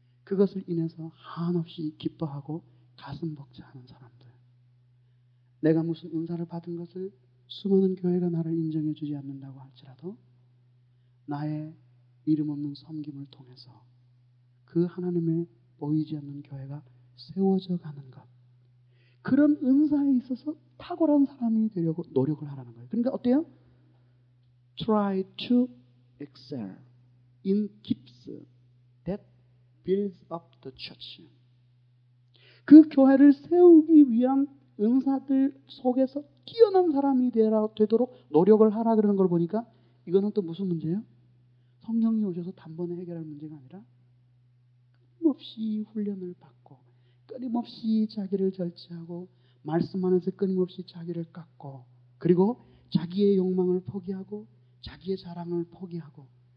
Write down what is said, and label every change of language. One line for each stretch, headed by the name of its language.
Korean: 그것을 인해서 한없이 기뻐하고 가슴 벅차하는 사람들 내가 무슨 은사를 받은 것을 수많은 교회가 나를 인정해 주지 않는다고 할지라도 나의 이름 없는 섬김을 통해서 그 하나님의 보이지 않는 교회가 세워져 가는 것 그런 은사에 있어서 탁월한 사람이 되려고 노력을 하라는 거예요. 그러니까 어때요?
English: Try to excel in gifts that builds up the church.
Korean: 그 교회를 세우기 위한 은사들 속에서 뛰어난 사람이 되도록 노력을 하라 그러는 걸 보니까 이거는 또 무슨 문제예요? 성령이 오셔서 단번에 해결할 문제가 아니라 끊임없이 훈련을 받고 끊임없이 자기를 절제하고 말씀 안에서 끊임없이 자기를 깎고 그리고 자기의 욕망을 포기하고 자기의 자랑을 포기하고